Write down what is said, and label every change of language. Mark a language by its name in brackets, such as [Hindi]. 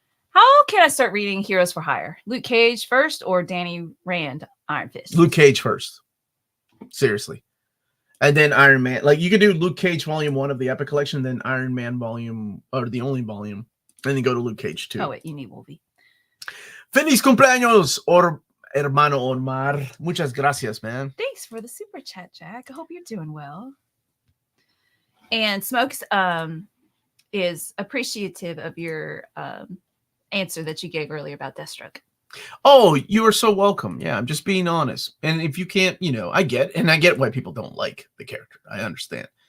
[English] How can I start reading Heroes for Hire? Luke Cage first or Danny Rand Iron Fist? Luke Cage first. Seriously. And then Iron Man. Like, you could do Luke Cage Volume 1 of the Epic Collection, then Iron Man Volume, or the only volume, and then go to Luke Cage 2. Oh, wait, you need Wolvie. [Spanish] Feliz cumpleaños, hermano Omar. Muchas gracias, man. [English] Thanks for the super chat, Jack. I hope you're doing well. And Smokes is appreciative of your answer that you gave earlier about Deathstroke. Oh, you are so welcome. Yeah, I'm just being honest. And if you can't, I get why people don't like the character. I understand.